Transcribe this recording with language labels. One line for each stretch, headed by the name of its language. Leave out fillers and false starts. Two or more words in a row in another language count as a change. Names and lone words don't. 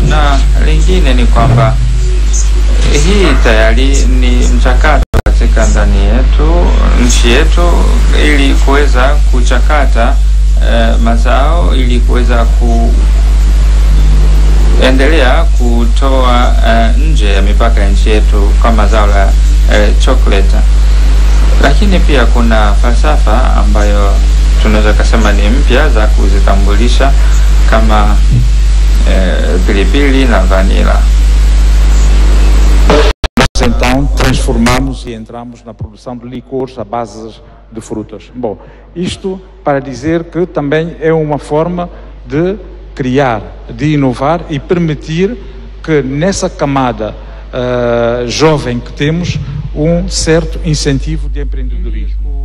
Swahili: Na lingine ni kwamba hii tayari ni mchakato katika ndani yetu, nchi yetu, ili kuweza kuchakata mazao ili kuweza kuendelea kutoa nje ya mipaka ya nchi yetu kama zao la chocolate. Lakini pia kuna falsafa ambayo tunaweza kusema ni mpya za kuzitambulisha kama pilipili na vanilla.
Portuguese: Então, transformamos e entramos na produção de licores à base de frutas. Bom, isto para dizer que também é uma forma de criar, de inovar e permitir que nessa camada jovem que temos um certo incentivo de empreendedorismo.